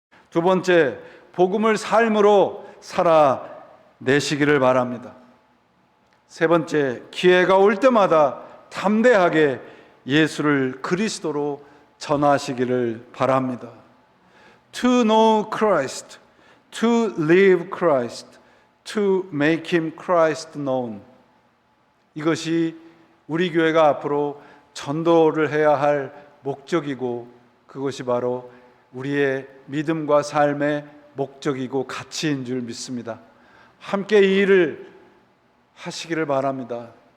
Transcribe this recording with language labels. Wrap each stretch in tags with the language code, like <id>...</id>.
<ko>두 번째, 복음을 삶으로 살아내시기를 바랍니다. 세 번째, 기회가 올 때마다 담대하게 예수를 그리스도로 전하시기를 바랍니다.</ko> <en>To know Christ, to live Christ, to make Him Christ known.</en> <ko>이것이 우리 교회가 앞으로 전도를 해야 할 목적이고, 그것이 바로 우리의 믿음과 삶의 목적이고 가치인 줄 믿습니다. 함께 이 일을 하시기를 바랍니다.</ko>